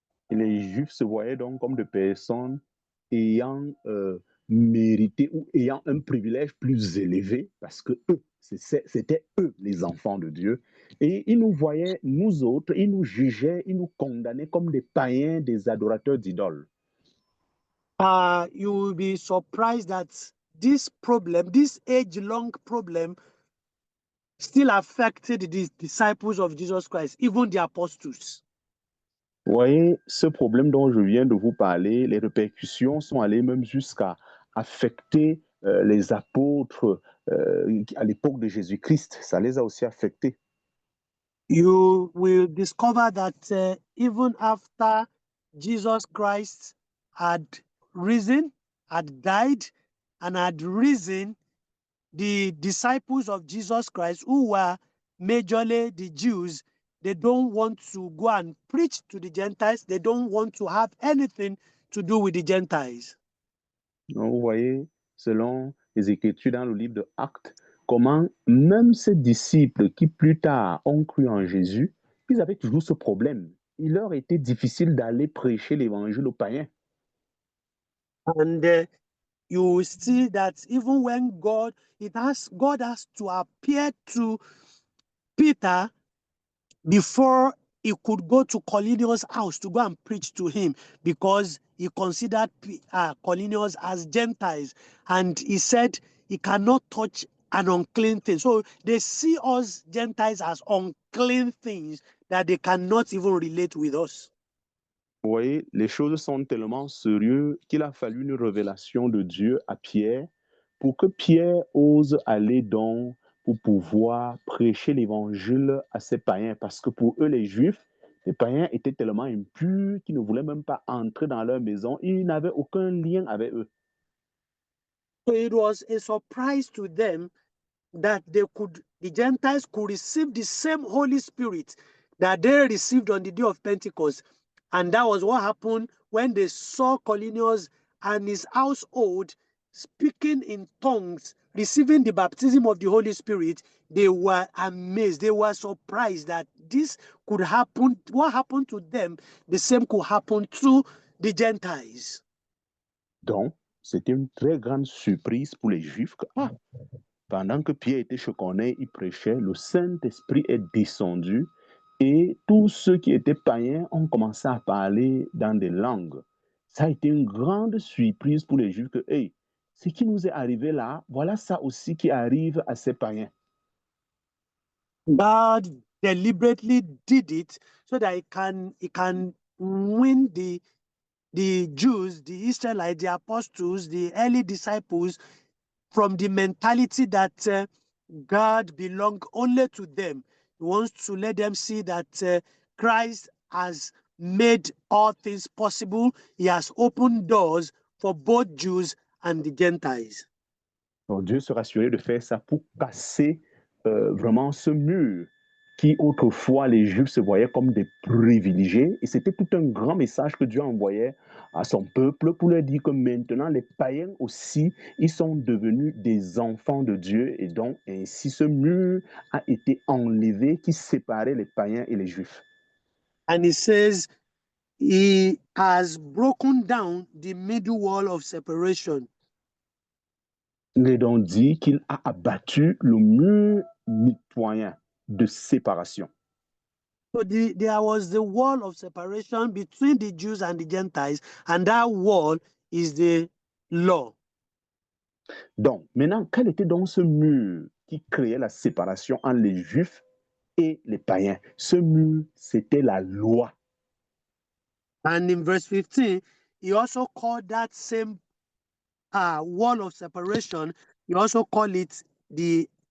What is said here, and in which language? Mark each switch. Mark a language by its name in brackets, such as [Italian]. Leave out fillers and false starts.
[French] Et les juifs se voyaient donc comme des personnes ayant mérité ou ayant un privilège plus élevé parce que eux, c'était eux les enfants de Dieu. Et ils nous voyaient, nous autres, ils nous jugeaient, ils nous condamnaient comme des païens, des adorateurs d'idoles. [English] You will be surprised that this problem, this age-long problem, still affected the disciples of Jesus Christ, even the apostles. [French] Vous voyez, ce problème dont je viens de vous parler, les répercussions sont allées même jusqu'à affecter les apôtres à l'époque de Jésus-Christ. Ça les a aussi affectés. [English] You will discover that even after Jesus Christ had risen, had died, and had risen, the disciples of Jesus Christ, who were majorly the Jews, they don't want to go and preach to the Gentiles. They don't want to have anything to do with the Gentiles. [French] Donc, vous voyez, selon les Écritures dans le livre de Actes, comment même ces disciples qui plus tard ont cru en Jésus, ils avaient toujours ce problème. Il leur était difficile d'aller prêcher l'évangile aux païens. [English] And you will see that even when God has to appear to Peter before he could go to Cornelius' house to go and preach to him, because he considered Cornelius as Gentiles, and he said he cannot touch an unclean thing. So they see us Gentiles as unclean things that they cannot even relate with us. [French] Vous voyez, les choses sont tellement sérieuses qu'il a fallu une révélation de Dieu à Pierre pour que Pierre ose aller donc pour pouvoir prêcher l'évangile à ces païens. Parce que pour eux, les Juifs, les païens étaient tellement impurs qu'ils ne voulaient même pas entrer dans leur maison. Ils n'avaient aucun lien avec eux. [English] So it was a surprise to them that the Gentiles could receive the same Holy Spirit that they received on the day of Pentecost. And that was what happened when they saw Cornelius and his household speaking in tongues, receiving the baptism of the Holy Spirit. They were amazed. They were surprised that this could happen. What happened to them, the same could happen to the Gentiles. [French] Donc, c'était une très grande surprise pour les Juifs que, pendant que Pierre était chez Corneille, il prêchait, le Saint-Esprit est descendu et tous ceux qui étaient païens ont commencé à parler dans des langues. Ça a été une grande surprise pour les Juifs que, hey, ce qui nous est arrivé là, voilà ça aussi qui arrive à ces païens. [English] God deliberately did it so that it can win the Jews, the Israelites, the apostles, the early disciples from the mentality that God belongs only to them. He wants to let them see that Christ has made all things possible. He has opened doors for both Jews and the Gentiles. [French] Donc Dieu se rassurait de faire ça pour casser vraiment ce mur qui autrefois les Juifs se voyaient comme des privilégiés. Et c'était tout un grand message que Dieu envoyait à son peuple pour leur dire que maintenant les païens aussi, ils sont devenus des enfants de Dieu. Et donc ainsi ce mur a été enlevé qui séparait les païens et les Juifs. [English] And he says he has broken down the middle wall of separation. [French] Il est donc dit qu'il a abattu le mur mitoyen de séparation. [English] So there was the wall of separation between the Jews and the Gentiles, and that wall is the law. [French] Donc, maintenant, quel était donc ce mur qui créait la séparation entre les Juifs et les païens? Ce mur, c'était la loi. [English] And in verse 15, he also called that same wall of separation, he also called it the